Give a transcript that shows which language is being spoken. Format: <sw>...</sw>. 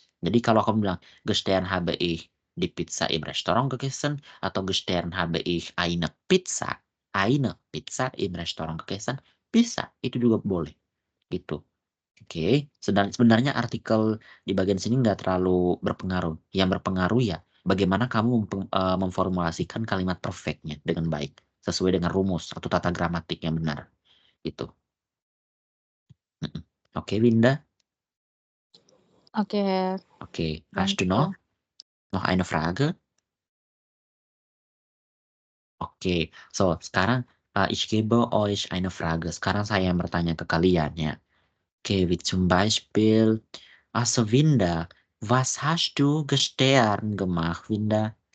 <id>Jadi kalau aku bilang</id> <de>gestern habe ich di Pizza im Restaurant gegessen atau gestern habe ich eine Pizza im Restaurant gegessen,</de> <id>bisa, itu juga boleh gitu. Oke, sebenarnya artikel di bagian sini nggak terlalu berpengaruh. Yang berpengaruh ya bagaimana kamu memformulasikan kalimat perfectnya dengan baik sesuai dengan rumus atau tata gramatik yang benar gitu. Oke, Winda. Oke, Herr.</id> <de>Oke, hast du Danke. noch eine Frage? Oke, so sekarang ich gebe euch eine Frage.</de> <id>Sekarang saya yang bertanya ke kalian ya.</id> <de>Oke, wie zum Beispiel, also Winda, was hast du gestern gemacht, Winda?</de>